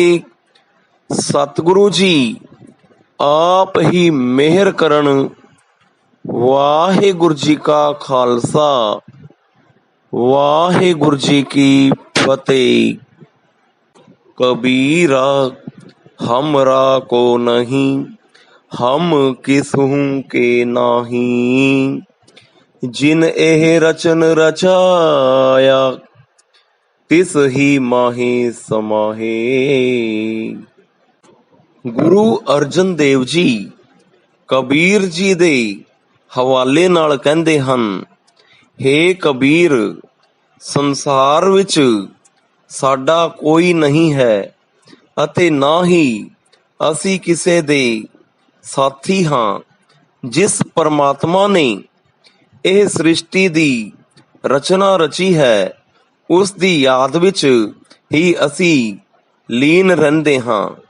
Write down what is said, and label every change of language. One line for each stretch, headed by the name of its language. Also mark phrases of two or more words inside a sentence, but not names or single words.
Punjabi: ਸਤਿਗੁਰੂ ਜੀ ਆਪ ਹੀ ਮਿਹਰ ਕਰਨ। ਵਾਹਿਗੁਰੂ ਜੀ ਕਾ ਖਾਲਸਾ, ਵਾਹਿਗੁਰੂ ਜੀ ਕੀ ਫਤਿਹ। ਕਬੀਰਾ ਹਮਰਾ ਕੋ ਨਹੀਂ, ਹਮ ਕਿਸਹੂੰ ਕੇ ਨਾਹੀ। ਜਿਨ ਏਹ ਰਚਨ ਰਚਾਇਆ, ਤਿਸ ਹੀ ਮਾਹੇ ਸਮਾਹੇ। ਗੁਰੂ ਅਰਜਨ ਦੇਵ ਜੀ ਕਬੀਰ ਜੀ ਦੇ ਹਵਾਲੇ ਨਾਲ ਕਹੰਦੇ ਹਨ, ਹੇ ਕਬੀਰ, ਸੰਸਾਰ ਵਿਚ ਸਾਡਾ ਕੋਈ ਨਹੀਂ ਹੈ ਅਤੇ ਨਾ ਹੀ ਅਸੀਂ ਕਿਸੇ ਦੇ ਸਾਥੀ ਹਾਂ। ਜਿਸ ਪਰਮਾਤਮਾ ਨੇ ਇਹ ਸ੍ਰਿਸ਼ਟੀ ਦੀ ਰਚਨਾ ਰਚੀ ਹੈ, ਉਸ ਦੀ ਯਾਦ ਵਿੱਚ ਹੀ ਅਸੀਂ ਲੀਨ ਰਹਿੰਦੇ ਹਾਂ।